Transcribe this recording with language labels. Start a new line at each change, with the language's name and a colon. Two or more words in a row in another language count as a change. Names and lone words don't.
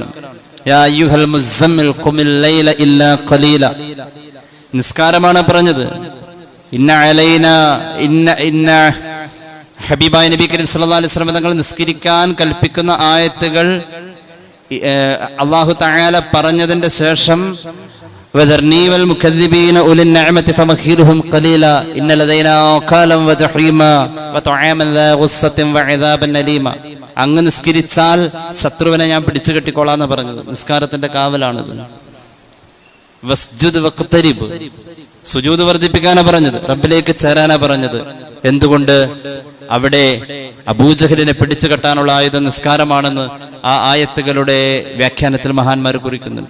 Arabic: يا أيها المزمل قم الليل إلا قليلا,
Malayalam: നിസ്കാരമാണ് പറഞ്ഞത്. ഹബീബായ നബി കരീം
Arabic: صلى الله عليه وسلم
Malayalam: തങ്ങൾ നിസ്കരിക്കാൻ കൽപ്പിക്കുന്ന ആയത്തുകൾ
Arabic: الله تعالى
Malayalam: പറഞ്ഞതിന്റെ ശേഷം
Arabic: وذرني والمكذبين أولي النعمة فمهلهم قليلا إن لدينا أنكالا وجحيما وطعاما ذا غصة وعذابا أليما.
Malayalam: അങ്ങ് നിസ്കരിച്ചാൽ ശത്രുവിനെ ഞാൻ പിടിച്ചു കെട്ടിക്കോളാന്ന് പറഞ്ഞത്. നിസ്കാരത്തിന്റെ കാവലാണിത്.
Arabic: واسجد واقترب,
Malayalam: സുജൂദ് വർദ്ധിപ്പിക്കാനാ പറഞ്ഞത്, റബ്ബിലേക്ക് ചേരാനാ പറഞ്ഞത്. എന്തുകൊണ്ട്? അവിടെ അബൂജഹലിനെ പിടിച്ചു കെട്ടാനുള്ള ആയുധം നിസ്കാരമാണെന്ന് ആ ആയത്തുകളുടെ വ്യാഖ്യാനത്തിൽ മഹാന്മാർ കുറിക്കുന്നുണ്ട്.